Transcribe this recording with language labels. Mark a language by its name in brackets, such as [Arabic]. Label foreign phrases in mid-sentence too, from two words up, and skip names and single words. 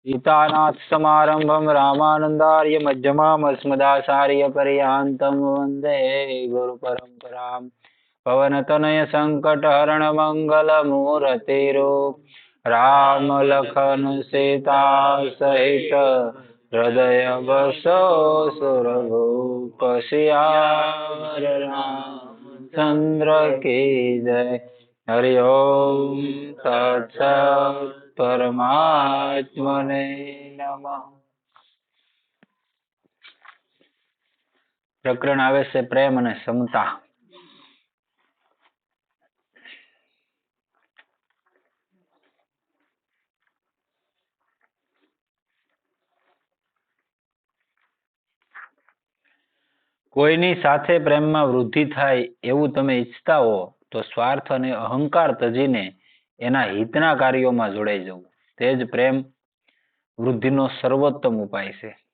[Sanskrit] सीतानाथ समारंभं रामानंदार्य मध्यमामस्मदाचार्य पर्यन्तं वन्दे गुरुपरम्परां [Hindi] पवनतनय संकटहरण मंगल मूर्तिरो राम लखन सीता सहित हृदय बसो सुरभूप सियावर रामचंद्र की जय। [Sanskrit] हरि ओम तत्सत् परमात्मने नमः। [Gujarati] પ્રકરણ આવે સે પ્રેમ અને સમતા। કોઈની સાથે પ્રેમમાં વૃદ્ધિ થાય એવું તમે ઈચ્છતા હો તો સ્વાર્થ અને અહંકાર તજીને એના હિતના કાર્યોમાં જોડાઈ જવું તે જ પ્રેમ વૃદ્ધિનો સર્વોત્તમ ઉપાય છે।